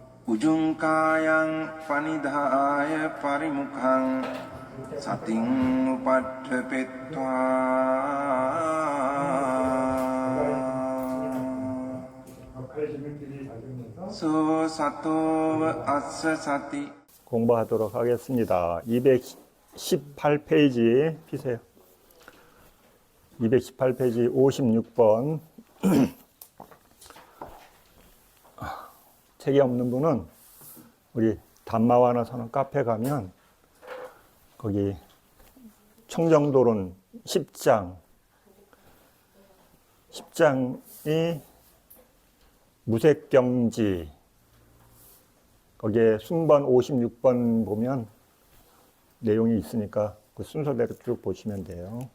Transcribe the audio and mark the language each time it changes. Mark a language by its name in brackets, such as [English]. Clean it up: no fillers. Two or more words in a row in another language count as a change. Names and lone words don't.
[Pali] උජුංකායං පනිදාය පරිමුඛං සතින් උපට්ඨපෙත්වා 소 සතෝව අස්ස සති. [Korean] 공부하도록 하겠습니다. 218페이지 피세요. 218페이지 56번. 책이 없는 분은 우리 담마와나 서는 카페 가면 거기 청정도론 10장이 무색경지, 거기에 순번 56번 보면 내용이 있으니까 그 순서대로 쭉 보시면 돼요.